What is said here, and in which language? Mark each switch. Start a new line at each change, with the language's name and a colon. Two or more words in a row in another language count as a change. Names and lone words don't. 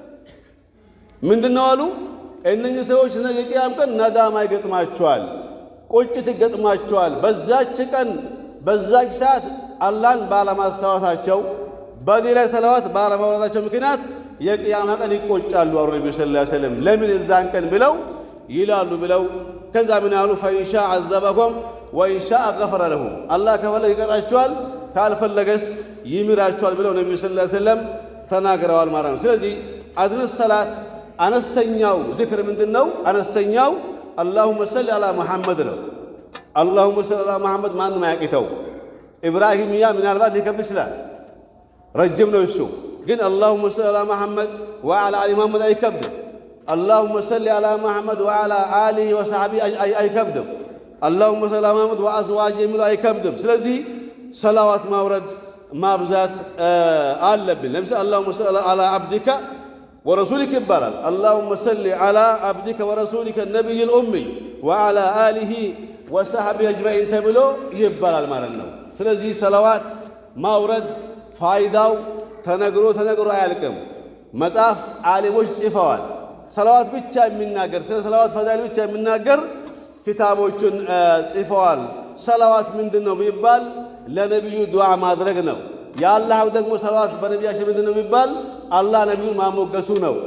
Amharic: ምንድነው አሉ እነኚህ ሰዎች ነገ ቂያም ቀን ነዳማ ይገጥማቸዋል ቁጭት ይገጥማቸዋል በዛች ቀን በዛች ሰዓት አላህን ባለማስታወሳቸው በሌላ ሰለዋት ባለማውረዳቸው ምክንያት የቂያማ ቀን ይቆጫሉ አሉ ነብዩ
Arabic: صلى الله عليه وسلم
Amharic: ለምን እዛን ቀን ብለው ይላሉ ብለው ከዛ ምን አሉ
Arabic: فإن شاء عذبكم وإن شاء غفر
Amharic: ለሁም አላህ ከፈለገ ይቀጣቸዋል ካልፈለገስ ይምራቸዋል ብለው ነብዩ
Arabic: صلى الله عليه وسلم
Amharic: ተናግረዋል ማለት ነው ስለዚህ አድነ ሰላት አነስተኛው ዚክር ምንድነው አነስተኛው
Arabic: اللهم صل على محمد
Amharic: ነው
Arabic: اللهم صل على محمد
Amharic: ማንም ያቂተው ኢብራሂምያ ምናልባት ሊከብድ ይችላል ረጅም ነው እሱ ግን
Arabic: اللهم صل على محمد وعلى ال محمد
Amharic: አይከብድም
Arabic: اللهم صل على محمد وعلى آله
Amharic: وصحبه አይከብድም
Arabic: اللهم صل على محمد وازواجه
Amharic: የሚለው አይከብድም ስለዚህ ሰላዋት ማውረድ ማብዛት አለብን ለምሳሌ
Arabic: اللهم صل على عبدك ورسولك ይባላል اللهم صل على عبدك ورسولك النبي الأمي وعلى آله وصحبه
Amharic: أجمعين ተብሎ ይባላል ማለት ነው ስለዚህ ሰላዋት ማውረድ ፋይዳው ተነግሮ አያልቅም መጽሐፍ ዓሊሞች ጽፈዋል ሰላዋት ብቻ የሚናገር ስለ ሰላዋት ፈዳኢል ብቻ የሚናገር ኪታቦችን ጽፈዋል ሰላዋት ምንድነው ቢባል ለነብዩ ዱዓ ማድረግ ነው ያላህ ደግሞ ሰላዋት በነብያችን ምንድነው ቢባል አላህ ነብዩን ማሞገሱ ነው